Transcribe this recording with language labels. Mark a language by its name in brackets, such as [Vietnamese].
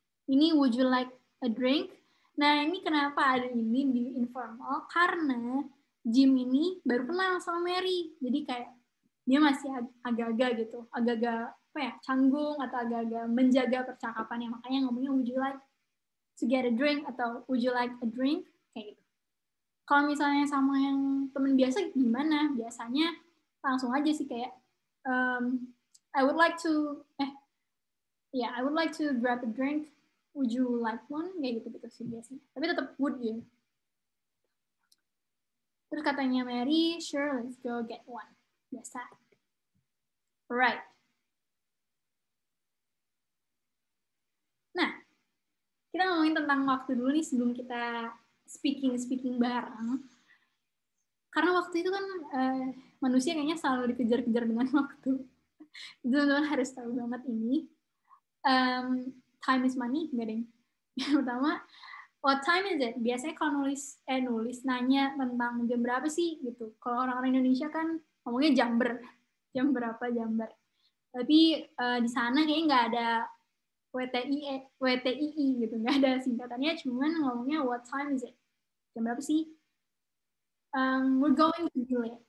[English] Ini would you like a drink? [Indonesian] Nah, ini kenapa ada ini di informal? Karena Jim ini baru kenal sama Mary. Jadi kayak dia masih agak-agak gitu, agak-agak apa ya, canggung atau agak-agak menjaga percakapannya. Makanya ngomongnya [English] would you like to get a drink atau would you like a drink [Indonesian] kayak gitu. Kalau misalnya sama yang temen biasa gimana? Biasanya langsung aja sih kayak [English] I would like to I would like to grab a drink. Would you like one? [Indonesian] Kayak gitu sih biasanya. Tapi tetap would ya. Terus katanya [English] Mary, sure, let's go get one. [Indonesian] Biasa. [English] Alright. [Indonesian] Nah, kita ngomongin tentang waktu dulu nih sebelum kita speaking bareng. Karena waktu itu kan manusia kayaknya selalu dikejar-kejar dengan waktu. Teman-teman harus tahu banget ini. [English] Time is money, [Indonesian] enggak deng. Yang pertama, [English] what time is it? [Indonesian] Biasanya kalau nulis nanya tentang jam berapa sih gitu. Kalau orang-orang Indonesia kan ngomongnya jamber. Jam berapa jamber. Tapi di sana kayaknya nggak ada WTII gitu, nggak ada singkatannya, cuman ngomongnya [English] what time is it? [Indonesian] Jam berapa sih? [English] We're going to do it.